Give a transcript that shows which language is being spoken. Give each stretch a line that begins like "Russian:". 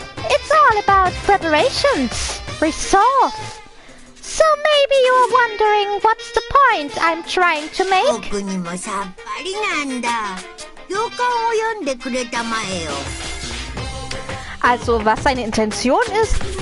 English: It's all about preparations, resolve. So maybe you're wondering what's the point I'm trying to make?
Japanese: 僕にもさっぱりなんだ。行間を読んでくれたまえよ。
German: Also, was seine Intention ist?